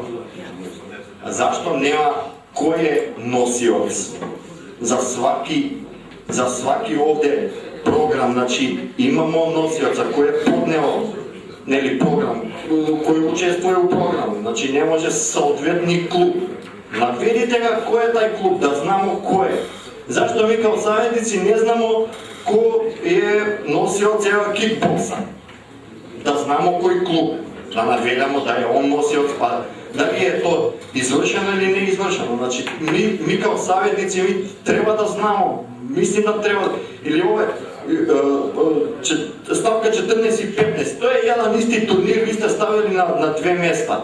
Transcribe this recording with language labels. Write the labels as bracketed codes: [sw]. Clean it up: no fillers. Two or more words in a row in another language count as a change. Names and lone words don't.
[sr] Zašto nema ko je nosioc za svaki ovde program, znači imamo nosioca koji je podneo program, koji učestvuje u programu, znači ne može saodvetni klub. Navedite ga ko je taj klub, da znamo ko je. Zašto mi kao savjetnici ne znamo [mk] кој е [sr] носиоц кикбокса. Да знамо кој клуб, да наведемо да е он носиоц, па дали е то извршено или не извршено. Значи, ми као саветници ми треба да знамо, мислим да треба, или ове, ставка 14 и 15, [mk] тоа е еден исти турнир, ви сте ставили на две места.